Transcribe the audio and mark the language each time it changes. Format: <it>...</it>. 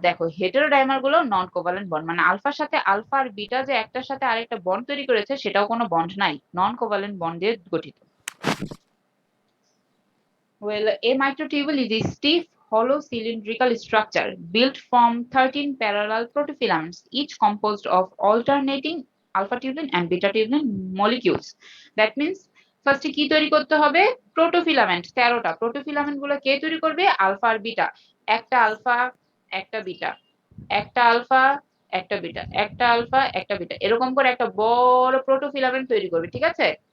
<bn>দেখো হেটেরোডাইমার গুলো নন covalent bond, মানে আলফার সাথে আলফা আর বিটা যে একটার সাথে আরেকটা বন্ড তৈরি করেছে সেটাও কোনো বন্ড নাই, নন কোভ্যালেন্ট বন্ড দিয়ে গঠিত।</bn> <en>Well, a microtubule is a stiff, hollow cylindrical structure built from 13 parallel protofilaments, each composed of alternating alpha tubulin and beta tubulin molecules. That means</en> <bn>first কি তৈরি করতে হবে? প্রোটোফিলামেন্ট। 13টা প্রোটোফিলামেন্ট গুলো কে তৈরি করবে? আলফা আর বিটা। একটা আলফা, একটা বিটা, একটা আলফা, একটা বিটা, একটা আলফা, একটা বিটা, এরকম করে একটা বড় প্রোটোফিলামেন্ট তৈরি করবে। ঠিক আছে?</bn>